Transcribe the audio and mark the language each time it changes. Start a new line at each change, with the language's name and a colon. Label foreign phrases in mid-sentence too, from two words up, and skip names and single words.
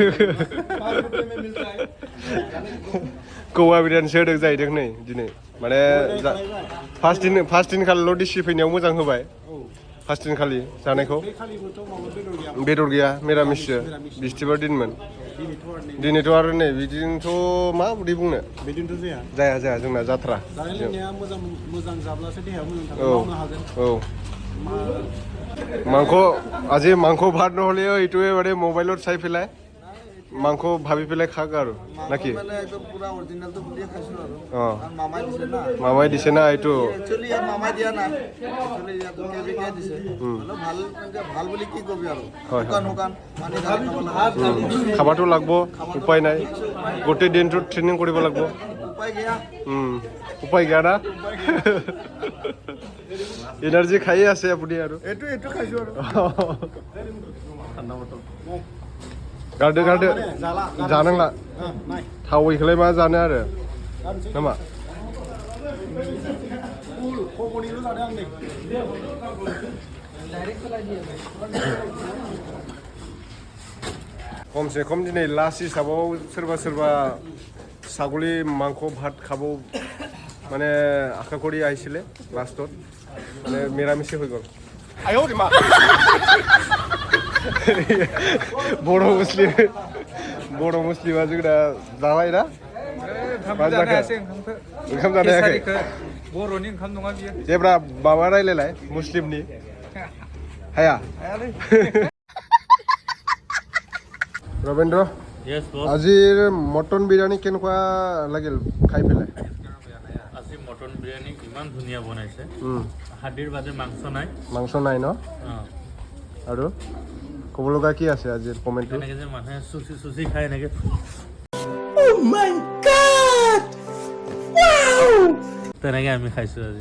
Bodo: कौवा बिरियानीसो होदों जाहैदों नै दिनै माने फार्स्ट दिनखालिल' डिसि फैनायाव मोजां होबाय फार्स्ट दिनखालि जानायखौ बेदर गैया मिरामिससो बिस्थिबार दिनमोन दिनैथ' आरो नै बिदिनोथ' माबोरै बुंनो बिदिनोथ' जाया जोंना जाथ्रा जानाय लोंनाया मोजां जाब्लासो देहाया मोजां थागोन मावनो हागोन
Assamese: মাংস আজি মাংস ভাত নহ'লেও এইটোৱে মানে মোবাইলত চাই পেলাই মাংস ভাবি পেলাই খাক আৰু নাকি মানে একদম পুৰা অৰিজিনেলটো বুলিয়ে খাইছোঁ আৰু অঁ কাৰণ মামাই দিছে না মামাই দিছে না এইটো একচুৱেলি ইয়াত মামাই দিয়া নাই একচুৱেলি ইয়াত কেবিকে দিছে মানে ভাল ভাল বুলি কি কবি আৰু হয়, শুকান শুকান পানী ঢালি খাব লাগে খাবাটো লাগব উপায় নাই গোটেই দিনটোত ট্ৰেইনিং কৰিব লাগিব উপায় গিয়া উপায় গিয়া না এনাৰ্জি খাইয়ে আছে আপুনি আৰু এইটো খাইছোঁ আৰু ঠাণ্ডা বটল
Bodo: गारदो जानांला थावैखौलाय मा जानो आरो नामा खमसे खम दिनै लास्ट हिसाबाव सोरबा
Assamese: ছাগলী মাংস ভাত খাব মানে আশা কৰি আহিছিলে লাষ্টত মানে নিৰামিষে হৈ গ'ল
Bodo: बर' मुस्लिमा जोंना जाबाय ना ओंखाम जानो हायाखै बर'नि ओंखाम नङा बियो जेब्ला माबा रायलायलाय मुस्लिमनि हाया रबीन्द्र
English: Yes, boss.
Assamese: আজিৰ মটন বিৰিয়ানী কেনেকুৱা লাগিল খাই পেলাই আজি মটন বিৰিয়ানী ইমান ধুনীয়া বনাইছে হাড়িৰ বাদে মাংস নাই মাংস নাই ন আৰু ক'ব লগা কি আছে আজিৰ কমেণ্টটো এনেকৈ যে মানুহে চুচি খাই এনেকৈ তেনেকৈ আমি খাইছোঁ আজি